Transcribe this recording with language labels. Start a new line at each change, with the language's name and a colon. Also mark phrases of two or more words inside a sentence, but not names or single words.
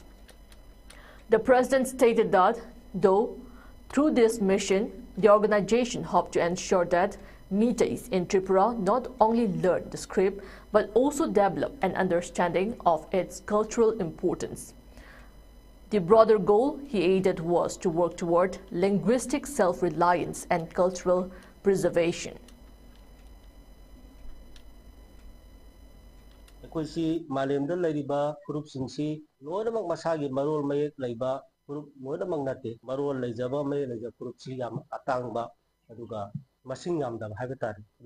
English: The president stated that, though through this mission, the organization hoped to ensure that Meiteis in Tripura not only learn the script, but also develop an understanding of its cultural importance. The broader goal, he added, was to work toward linguistic self-reliance and cultural preservation.
Manipuri: Kuisi malemda laiba group singsi loda mak masagi marol mayek laiba group loda mak nate marol laijaba may laija group si yam atang ba aduga masing yam da haibetari do